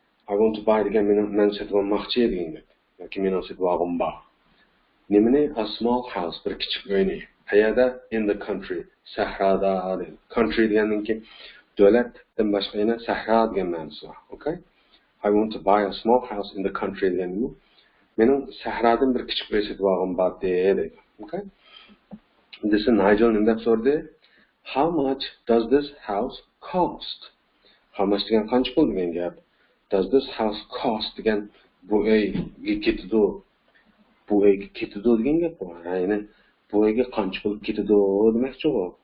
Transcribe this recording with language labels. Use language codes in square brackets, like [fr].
[en] I want to buy [uz] degan men sotib olmoqchi degan gap. Yoki men sotib olg'im bor. Nimani? [en] A small house, [uz] bir kichik uyni. Qayerda? [en] In the country. [uz] Sahroda. Country deganninki davlatdan boshqa yana sahro degan ma'nosi bor. Okay? [en] I want to buy a small house in the country [uz] deganni. Mening sahrodan bir kichik uy sotib olg'im bor deydi. Okay? [en] This is [uz] Nigel nima deb so'radi? [en] How much does this house cost? How much [uz] degan qancha pul degan gap. [en] Does this house cost [uz] degan bu uyga ketadi. Bu uyga ketadi degan gap bor. Ya'ni bu uyga qancha pul ketadi demakchi u.